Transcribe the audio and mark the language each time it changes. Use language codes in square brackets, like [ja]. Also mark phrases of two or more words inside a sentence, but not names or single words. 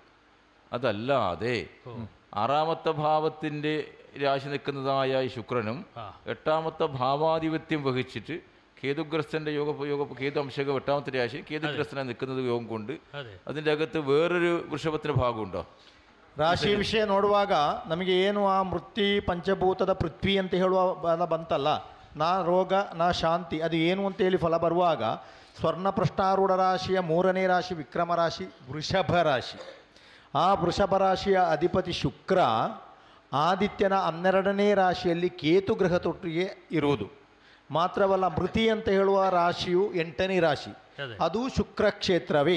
[ml] അതല്ലാതെ 6ാമത്തെ ഭാവത്തിൻ്റെ രാശി നിൽക്കുന്നതായ ഈ ശുക്രനും 8ാമത്തെ ഭാവാധിപത്യം വഹിച്ചിട്ട് കേതുഗ്രസ്തൻ്റെ കേതു അംശകം 8ാമത്തെ രാശി കേതുഗ്രസ്തനായി നിൽക്കുന്നത് യോഗം കൊണ്ട് [kn] ಅದೇ [ml] അതിൻ്റെ അകത്ത് വേറൊരു വൃഷഭത്തിന് ഭാഗമുണ്ടോ? [kn] ರಾಶಿ ವಿಷಯ ನೋಡುವಾಗ ನಮಗೆ ಏನು ಆ ಮೃತ್ಯು ಪಂಚಭೂತದ ಪೃಥ್ವಿ ಅಂತ ಹೇಳುವ ಪದ ಬಂತಲ್ಲ, [sa] ನಾ ರೋಗ ನಾ ಶಾಂತಿ, [kn] ಅದು ಏನು ಅಂತೇಳಿ ಫಲ ಬರುವಾಗ ಸ್ವರ್ಣಪೃಷ್ಠಾರೂಢ ರಾಶಿಯ 3ನೇ ರಾಶಿ ವಿಕ್ರಮ ರಾಶಿ ವೃಷಭ ರಾಶಿ. ಆ ವೃಷಭ ರಾಶಿಯ ಅಧಿಪತಿ ಶುಕ್ರ ಆದಿತ್ಯನ 12ನೇ ರಾಶಿಯಲ್ಲಿ ಕೇತು ಗ್ರಹದೊಟ್ಟಿಗೆ ಇರುವುದು ಮಾತ್ರವಲ್ಲ, ಮೃತಿ ಅಂತ ಹೇಳುವ ರಾಶಿಯು 8ನೇ ರಾಶಿ, ಅದು ಶುಕ್ರ ಕ್ಷೇತ್ರವೇ.